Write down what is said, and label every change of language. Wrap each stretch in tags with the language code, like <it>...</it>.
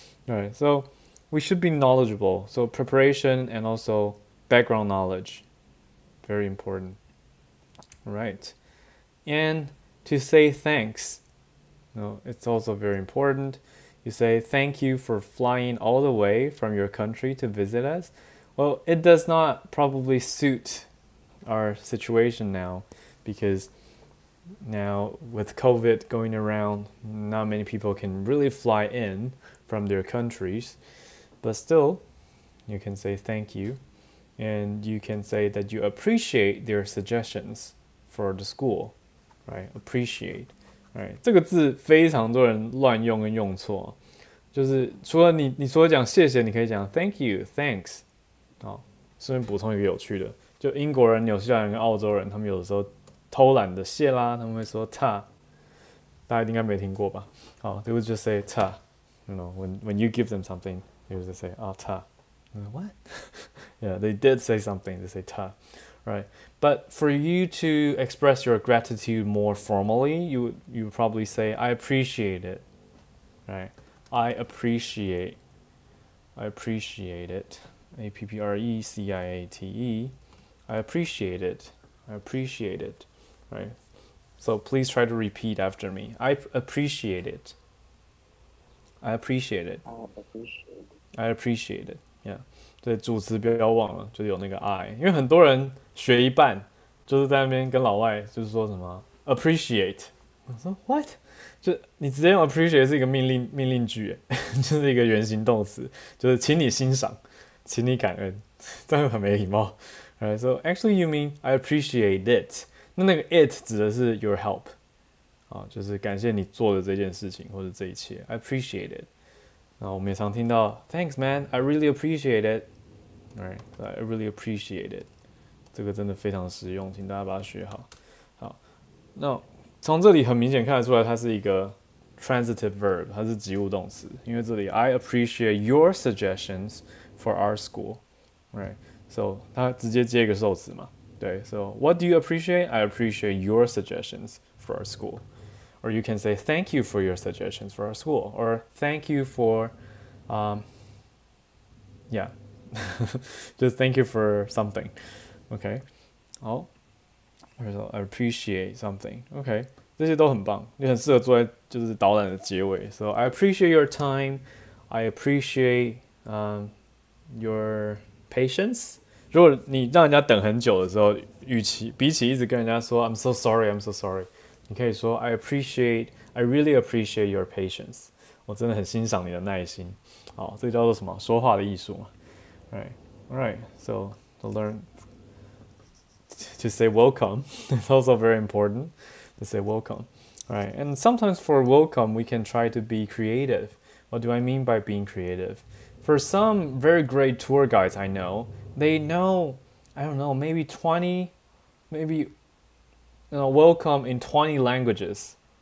<en>Alright, so we should be knowledgeable. So preparation and also background knowledge, very important. Right, and to say thanks, it's also very important. You say thank you for flying all the way from your country to visit us. Well, it does not probably suit our situation now, because now with COVID going around, not many people can really fly in from their countries, but still you can say thank you, and you can say that you appreciate their suggestions for the school, right? Appreciate, right?</en> <zh>这个字非常多人乱用跟用错，就是除了你除了讲谢谢，你可以讲</zh> <en>thank you, thanks。</en> <zh>顺便补充一个有趣的，就英国人、纽西兰人跟澳洲人，他们有的时候偷懒的谢啦，他们会说 ta， 大家应该没听过吧？</zh> <en>they would just say ta,</en> <zh>when you give them something, they would just say ta.</zh> <en>What? Yeah, they did say something. They say ta, right? But for you to express your gratitude more formally, you would probably say I appreciate it, right? I appreciate it. APPRECIATE. I appreciate it. I appreciate it, right? So please try to repeat after me. I appreciate it. I appreciate it. I appreciate it. Yeah.</en> <zh>对，主词不要忘了，就是有那个 I， 因为很多人学一半，就是在那边跟老外就是说什么 appreciate，我说 what？就你直接用 appreciate 是一个命令句，就是一个原形动词，就是请你欣赏，请你感恩，这样很没礼貌。</zh> <en>Alright, so actually you mean I appreciate it。</en> <zh>那个 it 指的是</zh> <en>your help</en> <zh>啊，就是感谢你做的这件事情或者这一切。</zh> <en>I appreciate it。</en> <zh>然后我们也常听到</zh> <en>Thanks man, I really appreciate it。 Alright, so I really appreciate it。</en> <zh>这个真的非常实用，请大家把它学好。好，那从这里很明显看得出来，它是一个</zh> <en>transitive verb，</en> <zh>它是及物动词。</zh> <en>因为这里 I appreciate your suggestions for our school, right?</en> <zh>So 它直接接一个受词嘛，对。</zh> <en>So what do you appreciate? I appreciate your suggestions for our school. Or you can say thank you for your suggestions for our school, or thank you for, yeah, just thank you for something. OK，</en> <zh>好。或者说</zh> <en>I appreciate something.</en> <zh>OK， 这些都很棒，也很适合做在就是导览的结尾。</zh> <en>So I appreciate your time. I appreciate your patience.</en> <zh>如果你让人家等很久的时候，比起一直跟人家说</zh> <en>I'm so sorry, I'm so sorry，</en> <zh>你可以说</zh> <en>I really appreciate your patience。</en> <zh>我真的很欣赏你的耐心。好，这叫做什么？说话的艺术嘛。</zh> <en>Alright, so to learn to say welcome. It's also very important to say welcome. All right, and sometimes for welcome, we can try to be creative. What do I mean by being creative? For some very great tour guides I know, they know, I don't know, maybe 20, maybe welcome in 20 languages.</en>